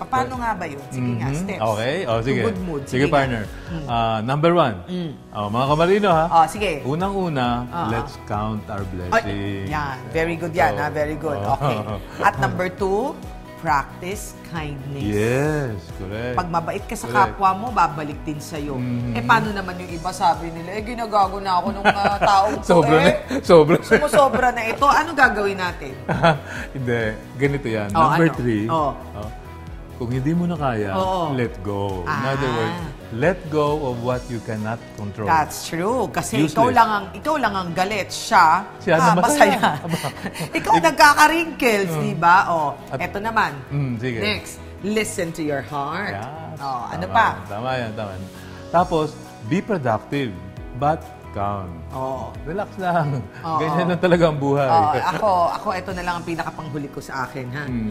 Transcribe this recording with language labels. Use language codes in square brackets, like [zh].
[tl] Paano nga ba yun? Sige nga, steps. Okay, sige. [en] Good mood. [tl] Sige, partner. Number 1. Mga kamarino ha. Sige. Unang-una, [en] let's count our blessings. Yan. Very good yan. Very good. Okay. At number 2, practice kindness. Yes, correct. [tl] Pag mabait ka sa kapwa mo, babalik din sa'yo. Eh, paano naman yung iba sabi nila, ginagago na ako ng taong to. Sobra. Sumusobra na ito. Ano gagawin natin? Hindi. Ganito yan. Number 3. Kung hindi mo na kaya, [en] let go. In other words, let go of what you cannot control. That's true. [tl] Kasi ikaw lang ang galit. Siya masaya. Ikaw nagkaka-wrinkles, di ba? Eto naman. Sige. [en] Next, listen to your heart. [tl] Ano Tama, pa? Tama yan. [en] Tapos, be productive, but calm. [tl] Relax lang. Ganyan lang talaga ang buhay. Ako, ito na lang ang pinakapanghuli ko sa akin, ha?